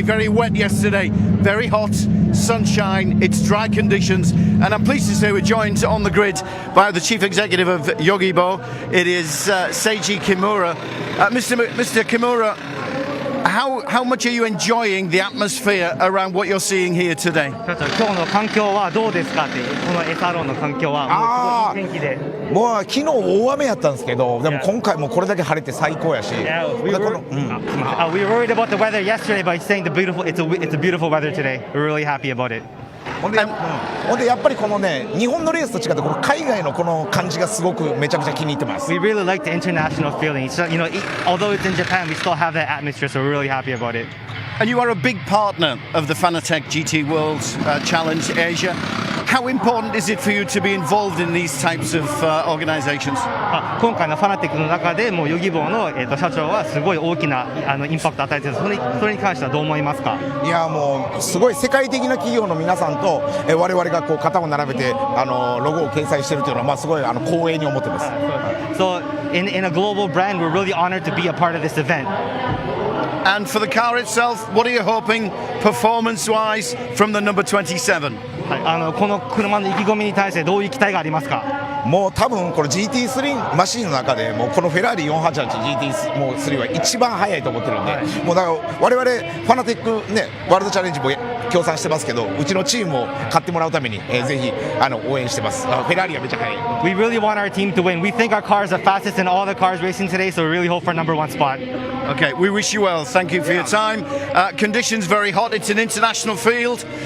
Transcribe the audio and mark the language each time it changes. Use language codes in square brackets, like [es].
[en] Very wet yesterday, very hot, sunshine, it's dry conditions, and I'm pleased to say we're joined on the grid by the chief executive of Yogibo. It is Seiji Kimura. Mr. Kimura, how much are you enjoying the atmosphere around what you're seeing here today? [ja] 今日の環境はどうですかっていう、この SRO の環境はもうすごいいい天気で。もう昨日大雨やったんですけど、でも今回もこれだけ晴れて最高やし。 [en] We were worried about the weather yesterday, but it's saying it's a beautiful weather today. We're really happy about it. [ja] ほんでやっぱりこのね、日本のレースと違ってこの海外のこの感じがすごくめちゃくちゃ気に入ってます。 [en] We really like the international feeling. So, you know, although it's in Japan, we still have that atmosphere, so we're really happy about it. And you are a big partner of the Fanatec GT World Challenge Asia. How important is it for you to be involved in these types of organizations? [ja] 今回のファナテックの中でもヨギボーの社長はすごい大きなインパクトを与えている。それに関してはどう思いますか？いやもうすごい世界的な企業の皆さんと我々がこう肩を並べてロゴを掲載しているというのはまあすごい光栄に思ってます。 [en] So in a global brand, we're really honored to be a part of this event. And for the car itself, what are you hoping performance-wise from the number 27? [ja] この車の意気込みに対してどういう期待がありますか？もう多分この GT3 マシンの中でもうこのフェラーリ 488GT3 は一番速いと思ってるんで、もうだから我々ファナテックねワールドチャレンジも協賛してますけど、うちのチームを買ってもらうためにぜひ応援してます。フェラーリはめっちゃ速い。 [en] We really want our team to win. We think our car is the fastest in all the cars racing today, so we really hope for number one spot. Okay, we wish you well. Thank you for your time. Conditions very hot. It's an international field.